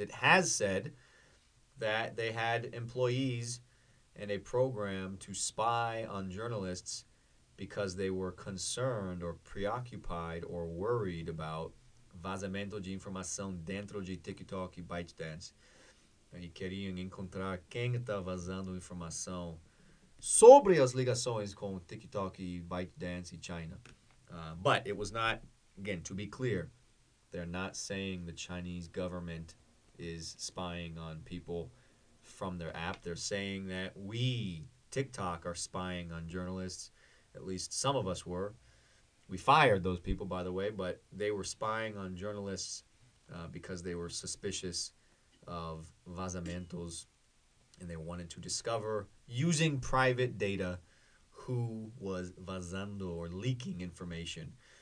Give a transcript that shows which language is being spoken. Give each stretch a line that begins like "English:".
English: It has said that they had employees and a program to spy on journalists because they were concerned or preoccupied or worried about
Portuguese: vazamento de informação dentro de TikTok e ByteDance. E queriam encontrar quem está vazando informação sobre as ligações com TikTok e ByteDance e China.
English: But it was not, again, to be clear, they're not saying the Chinese government is spying on people from their app. They're saying that we, TikTok, are spying on journalists. At least some of us were. We fired those people, by the way, but they were spying on journalists because they were suspicious of vazamentos, and they wanted to discover, using private data, who was vazando or leaking information.